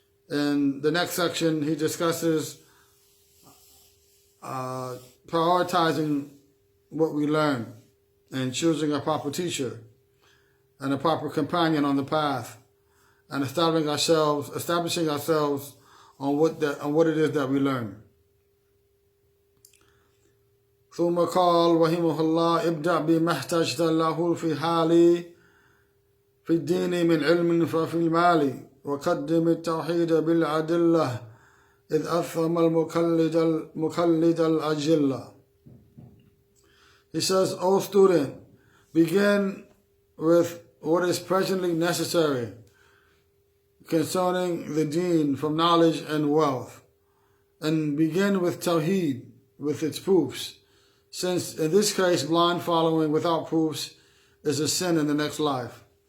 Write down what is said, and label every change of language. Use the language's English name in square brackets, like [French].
[English] In the next section, he discusses prioritizing what we learn and choosing a proper teacher and a proper companion on the path and establishing ourselves on what it is that we learn. [Arabic] ثم قال رحمه الله ابدأ بما احتجت له في حالي في الدين من علم ففي المال وقدم التوحيد بالأدلة إذ أثم المقلد الأجلة. [English] He says, O student, begin with what is presently necessary concerning the deen from knowledge and wealth, and begin with Tawheed, with its proofs, since in this case blind following without proofs is a sin in the next life.